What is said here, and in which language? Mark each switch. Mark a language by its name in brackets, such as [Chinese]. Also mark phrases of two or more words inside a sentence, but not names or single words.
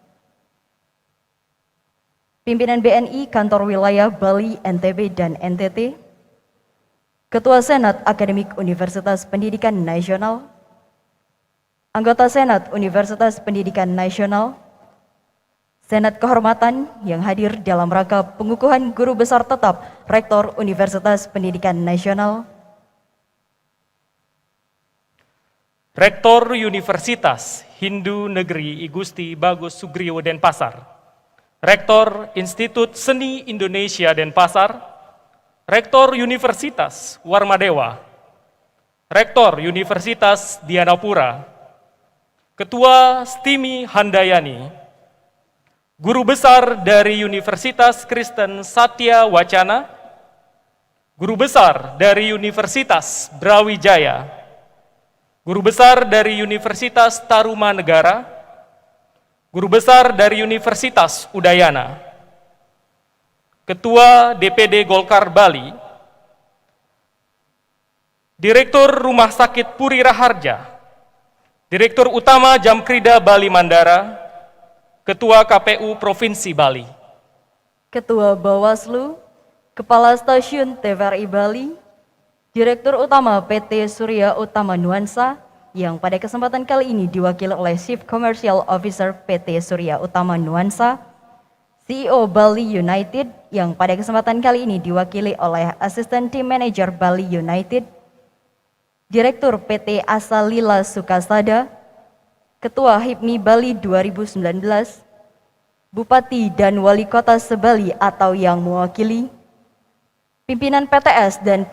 [Indonesian] Pimpinan BNI Kantor Wilayah Bali, NTB, dan NTT, Ketua Senat Akademik Universitas Pendidikan Nasional, Anggota Senat Universitas Pendidikan Nasional, Senat Kehormatan yang hadir dalam rangka pengukuhan Guru Besar Tetap Rektor Universitas Pendidikan Nasional, Rektor Universitas Hindu Negeri I Gusti Bagus Sugriwo Denpasar, Rektor Institut Seni Indonesia Denpasar, Rektor Universitas Warmadewa, Rektor Universitas Dianapura, Ketua Stimi Handayani, Guru Besar dari Universitas Kristen Satya Wacana, Guru Besar dari Universitas Brawijaya, Guru Besar dari Universitas Tarumanegara, Guru Besar dari Universitas Udayana, Ketua DPD Golkar Bali, Direktur Rumah Sakit Puri Raharja, Direktur Utama Jamkrida Bali Mandara, Ketua KPU Provinsi Bali, Ketua Bawaslu, Kepala Stasiun TVRI Bali, Direktur Utama PT Surya Utama Nuansa, yang pada kesempatan kali ini diwakili oleh [English] Chief Commercial Officer [Indonesian] PT Surya Utama Nuansa, CEO Bali United, yang pada kesempatan kali ini diwakili oleh [English] Assistant Team Manager [Indonesian] Bali United, Direktur PT Asalila Sukasada, Ketua HIPMI Bali 2019, Bupati dan Wali Kota Sebali atau yang mewakili, pimpinan PTN